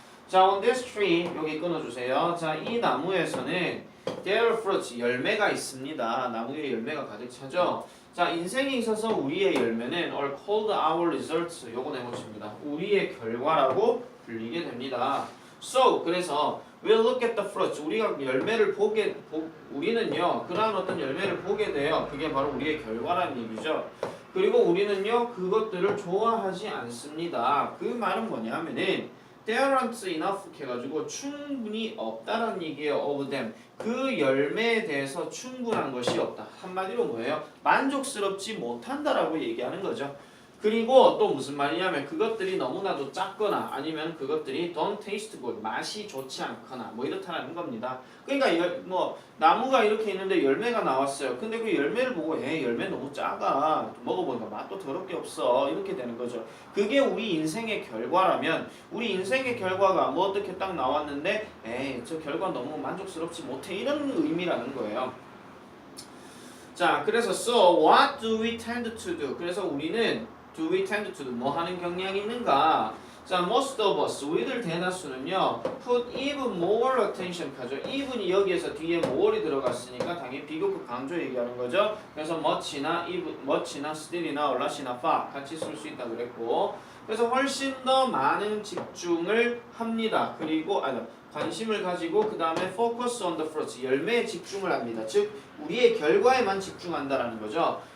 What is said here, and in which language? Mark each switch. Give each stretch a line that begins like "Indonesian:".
Korean: 자,
English: on this tree
Korean: 여기 끊어주세요. 자, 이 나무에서는
English: there are fruits
Korean: 열매가 있습니다. 나무에 열매가 가득 차죠. 자, 인생에 있어서 우리의 열매는
English: are called our results.
Korean: 요거 내놓습니다. 우리의 결과라고 불리게 됩니다.
English: So
Korean: 그래서
English: we'll look at the fruits.
Korean: 우리가 열매를 우리는요 그러한 어떤 열매를 보게 돼요. 그게 바로 우리의 결과라는 얘기죠. 그리고 우리는요 그것들을 좋아하지 않습니다. 그 말은 뭐냐면은
English: there aren't enough
Korean: 해가지고 충분히 없다라는 얘기예요.
English: of them.
Korean: 그 열매에 대해서 충분한 것이 없다. 한마디로 뭐예요? 만족스럽지 못한다라고 얘기하는 거죠. 그리고 또 무슨 말이냐면 그것들이 너무나도 작거나 아니면 그것들이
English: don't taste good,
Korean: 맛이 좋지 않거나 뭐 이렇다는 겁니다. 그러니까 뭐 나무가 이렇게 있는데 열매가 나왔어요. 근데 그 열매를 보고 열매 너무 작아, 먹어보니까 맛도 더럽게 없어, 이렇게 되는 거죠. 그게 우리 인생의 결과라면 우리 인생의 결과가 뭐 어떻게 딱 나왔는데 저 결과 너무 만족스럽지 못해, 이런 의미라는 거예요. 자, 그래서
English: so what do we tend to do?
Korean: 그래서 우리는
English: do we tend to do
Korean: 뭐 하는 경향이 있는가?
English: 자, most of us
Korean: 우리들 대다수는요
English: put even more attention 하죠.
Korean: even이 여기에서 뒤에 more이 들어갔으니까 당연히 비교급 강조 얘기하는 거죠. 그래서 much나 even, much나 still이나 a lot이나 far 같이 쓸 수 있다 그랬고, 그래서 훨씬 더 많은 집중을 합니다. 그리고 관심을 가지고 그 다음에
English: focus on the fruits
Korean: 열매에 집중을 합니다. 즉 우리의 결과에만 집중한다라는 거죠.